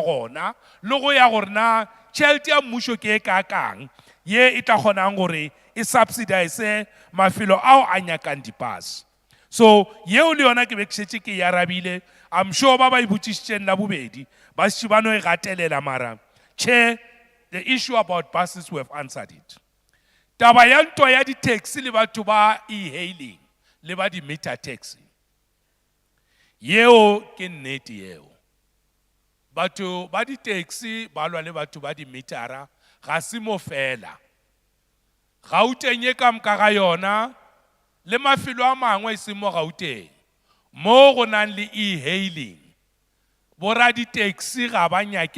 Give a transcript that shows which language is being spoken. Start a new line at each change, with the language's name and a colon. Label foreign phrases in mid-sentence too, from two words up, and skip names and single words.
Northern Sotho: gona le go ya gore na tšhelete ya mmušo ke e ka kang ye e tla kgonang gore e subsidize mafelo ao a nyakang di-bus so yeo le yona ke be ke šetše ke e arabile
English: I'm sure
Northern Sotho: ba ba e botšišitšeng la bobedi ba šetše ba no e gatelela mara
English: Chair, the issue about buses we have answered it
Northern Sotho: taba ya ntwa ya di-taxi le batho ba e-hailing le ba di-meter taxi yeo ke nnete yeo batho ba di-taxi ba lwa le batho ba di-metera ga se mo fela Gauteng ye ka moka ga yona le mafelo a mangwe e se mo Gauteng mo go nang le e-hailing bora di-taxi ga ba nyake